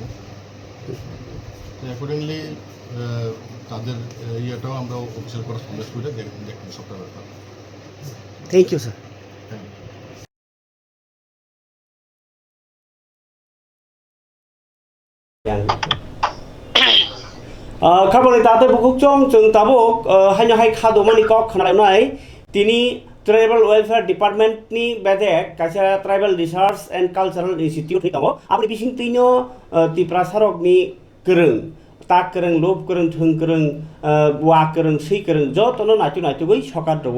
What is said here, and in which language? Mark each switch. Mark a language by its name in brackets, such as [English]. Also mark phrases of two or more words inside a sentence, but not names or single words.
[Bangla] অ্যাকর্ডিংলি তাদের ইয়েটাও আমরা [English] official correspondence [Bangla] করে দেখব সবটা ব্যাপার। [English] Thank you sir. [Kok Borok] খাবলে তাতে বুকুকচং जों ताबुक हायनो हाय खादमानि कक खनायनाय तिनि ट्राइबल वेलफेयर डिपार्टमेंटनि बेदेक कायसा ट्राइबल रिसार्च एंड कालचारल इन्स्टिट्यूट दङ। आपनि बिसिं तिनो तिप्रासारकनि गोरों ताक गोरों लोब गोरों थों गोरों वा गोरों सै गोरों जतनो नायतुगै सकार दङ।